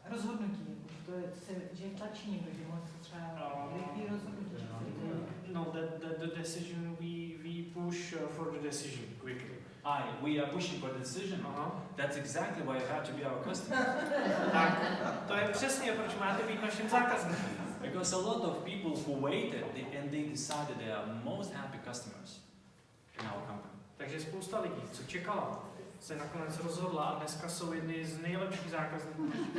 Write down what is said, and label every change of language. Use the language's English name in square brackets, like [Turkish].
[Czech] Rozhodnutí, to je, že tlačí někdo, že moc třeba rychlý rozhodnutí. [English] No, the decision we push for the decision quickly. We are pushing for the decision. That's exactly why you have to be our customer. [Czech] Tak, to je přesně, proč máte být naším zákazníkem. [English] Because a lot of people who waited and they decided they are most happy customers in our company. [Czech] Takže spousta lidí, co čekala, se nakonec rozhodla a dneska jsou jedni z nejlepších zákazníků.